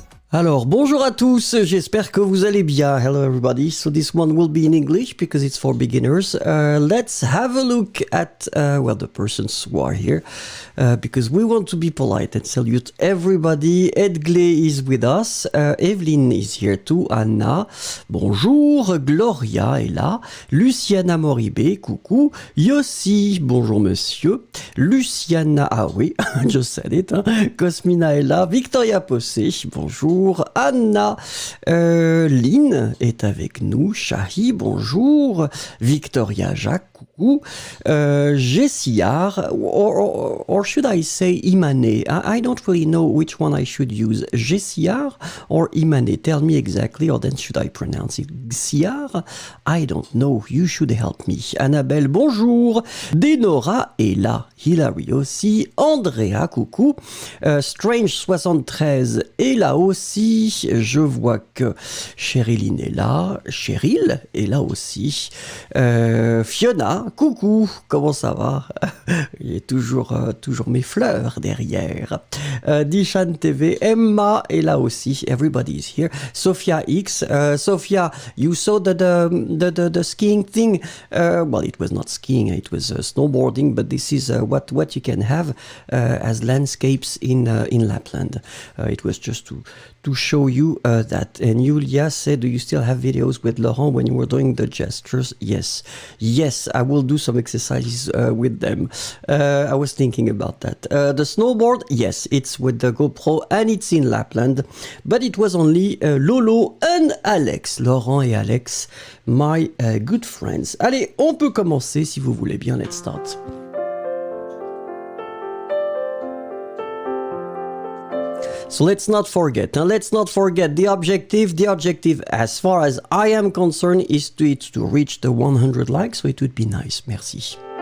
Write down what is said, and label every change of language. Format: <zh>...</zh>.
<fr>Alors, bonjour à tous, j'espère que vous allez bien.</fr> <en>Hello everybody, so this one will be in English because it's for beginners. Let's have a look at, the persons who are here, because we want to be polite and salute everybody. Edgley is with us, Evelyn is here too,</en> <fr>Anna, bonjour, Gloria est là, Luciana Moribé, coucou, Yossi, bonjour monsieur, Luciana, ah oui,</fr> <en>just said it,</en> <fr>hein. Cosmina est là, Victoria Possé, bonjour, Anna, Lynn est avec nous, Shahi, bonjour, Victoria Jacques, coucou, Jessiar,</fr> <en>or should I say Imane? I don't really know which one I should use, Jessiar or Imane? Tell me exactly, or then should I pronounce it Xiar? I don't know, you should help me.</en> <fr>Annabelle, bonjour, Denora est là, Hilary aussi, Andrea, coucou, Strange73 est là aussi, je vois que Chériline est là, Cheryl est là aussi, Fiona, coucou, comment ça va? Il y a toujours mes fleurs derrière.</fr> <en>Dishan TV, Emma</en> <fr>est là aussi,</fr> <en>everybody is here. Sophia X, Sophia, you saw the skiing thing? Well, it was not skiing, it was snowboarding, but this is what you can have as landscapes in Lapland. It was just to show you that. And Julia said, do you still have videos with Laurent when you were doing the gestures? Yes, I will do some exercises with them. I was thinking about that. The snowboard, yes, it's with the GoPro and it's in Lapland, but it was only Lolo and Alex, Laurent et Alex, my good friends.</en> <fr>Allez, on peut commencer si vous voulez bien,</fr> <en>let's start. So let's not forget the objective. The objective, as far as I am concerned, is to reach the 100 likes, so it would be nice. Merci.</en>